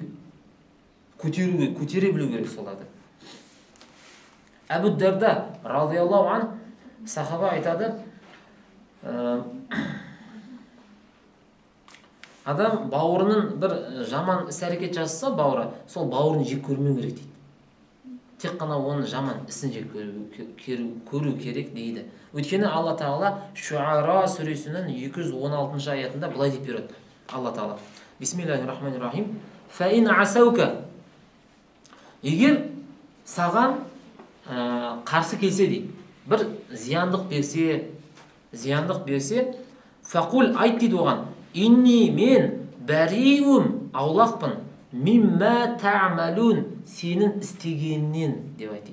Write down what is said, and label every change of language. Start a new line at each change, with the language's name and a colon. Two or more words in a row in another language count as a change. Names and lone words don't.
Kazakh: Көтере білу керек соларды. Әбу Дарда
Arabic: رضي الله عن
Kazakh: сахаба айтады, адам бауырының бір жаман іс-әрекет жасаса, бауыры, сол бауырын жек көрмеу керек дейді. Тек қана оның жаман ісін жек көру керек дейді. Өйткені Алла Тағала Шуара сүресінің 216 аятында былай деп береді. Алла Тағала.
Arabic: Бисмиллахир-рахманир-рахим. فإن عصوك.
Kazakh: Егер саған қарсы келсе дейді, бір зияндық берсе, фақул айт дейді оған, инни мен бәриум аулақпын,
Arabic: مما تعملون
Kazakh: сенің істегеннен деп айтты.